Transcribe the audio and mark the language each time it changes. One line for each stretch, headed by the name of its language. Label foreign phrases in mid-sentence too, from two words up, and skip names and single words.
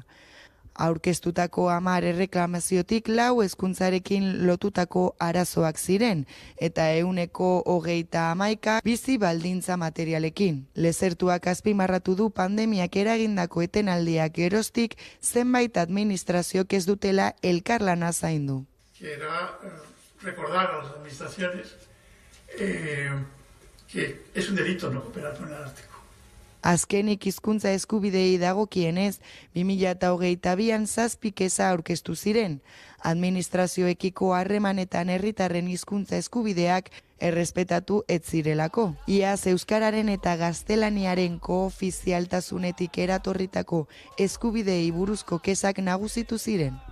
Basque: Aurkeztutako 10 erreklamaziotik 4 hezkuntzarekin lotutako arazoak ziren, eta 130 bizi baldintza materialekin. Lezertuak azpimarratu du pandemiak eragindako etenaldiak geroztik zenbait administraziok ez dutela elkarlana zaindu.
Spanish: Era recordar a las administraciones que es un delito no cooperar con el Ararteko.
Basque: Azkenik hizkuntza eskubidei dagokienez, 2022an 7 kesa aurkeztu ziren. Administrazioekiko harremanetan herritarren hizkuntza eskubideak errespetatu ez zirelako. Iaz euskararen eta gaztelaniaren koofizialtasunetik eratorritako eskubidei buruzko kesak nagusitu ziren.